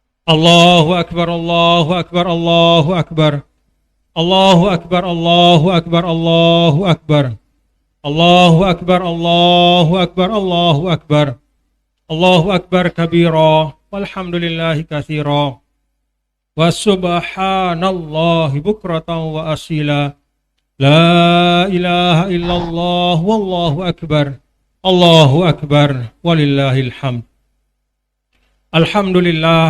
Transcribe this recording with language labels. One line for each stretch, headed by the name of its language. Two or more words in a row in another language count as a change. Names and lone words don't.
Arabic: الله أكبر، الله أكبر، الله أكبر. الله أكبر، الله أكبر، الله أكبر. الله أكبر، الله أكبر، الله أكبر. الله أكبر كبيرا، والحمد لله كثيرا. وسبحان الله بكرة وأصيلا. لا إله إلا الله، والله أكبر. الله أكبر، ولله الحمد. Alhamdulillah.